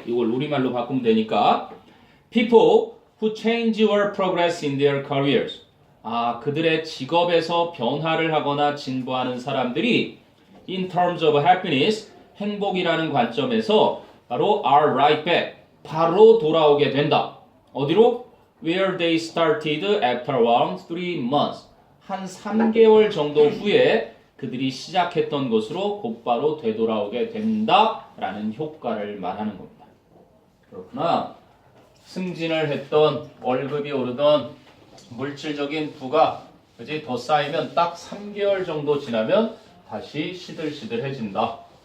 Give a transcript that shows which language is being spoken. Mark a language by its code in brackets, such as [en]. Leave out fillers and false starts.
[ko] 이걸 우리말로 바꾸면 되니까 [en] People who change or progress in their careers, [ko] 그들의 직업에서 변화를 하거나 진보하는 사람들이 [en] in terms of happiness, [ko] 행복이라는 관점에서 바로 [en] are right back, [ko] 바로 돌아오게 된다. 어디로? [en] Where they started after around 3 months. [ko] 한 3개월 정도 후에 그들이 시작했던 것으로 곧바로 되돌아오게 된다라는 효과를 말하는 겁니다. 그렇구나. 승진을 했던 월급이 오르던 물질적인 부가 그지 더 쌓이면 딱 3개월 정도 지나면 다시 시들시들해진다.